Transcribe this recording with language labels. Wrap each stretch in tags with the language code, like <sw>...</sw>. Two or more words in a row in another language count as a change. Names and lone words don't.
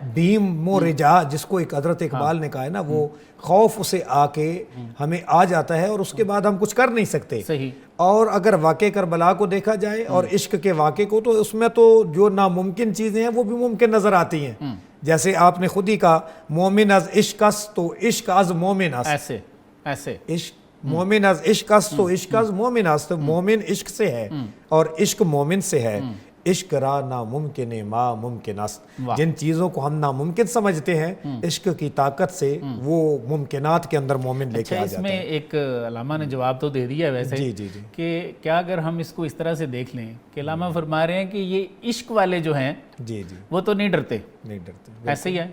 <fa>بھیم و رجا</fa> <ur>جس کو ایک حضرت اقبال نے کہا ہے نا، وہ خوف اسے آ کے ہمیں آ جاتا ہے اور اس کے بعد ہم کچھ کر نہیں سکتے. صحیح. اور اگر واقع کربلا کو دیکھا جائے اور عشق کے واقع کو تو اس میں تو جو ناممکن چیزیں ہیں وہ بھی ممکن نظر آتی ہیں. جیسے آپ نے خود ہی کہا</ur> <fa>مومن از عشق است تو عشق از مومن است.</fa> <ur>ایسے</ur> <fa>عشق مومن از عشق است تو عشق از مومن است.</fa> <ur>مومن عشق سے ہے اور عشق مومن سے ہے.</ur> <fa>عشق را ناممکن ما ممکن است.</fa> <ur>جن چیزوں کو ہم ناممکن سمجھتے ہیں عشق کی طاقت سے وہ ممکنات کے اندر مومن لے کے آ جاتا ہے. اس میں ایک علامہ نے جواب تو دے دیا ہے ویسے جی کہ کیا اگر ہم اس کو اس طرح سے دیکھ لیں کہ علامہ فرما رہے ہیں کہ یہ عشق والے جو ہیں جی وہ تو نہیں ڈرتے. ایسے ہی ہے،</ur>